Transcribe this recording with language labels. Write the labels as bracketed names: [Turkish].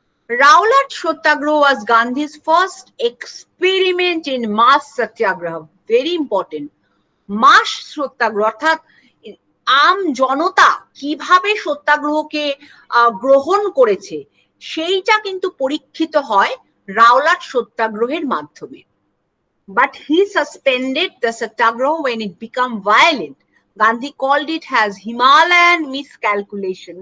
[English] Rowlatt Satyagraha was Gandhi's first experiment in mass satyagraha. Very important. [Bangla] মাস সত্যাগ্রহ, অর্থাৎ আম জনতা কিভাবে সত্যাগ্রহকে গ্রহণ করেছে সেইটা কিন্তু পরীক্ষিত হয় রাওলাট সত্যাগ্রহের মাধ্যমে। [English] But he suspended the satyagraha when it became violent. Gandhi called it as Himalayan miscalculation.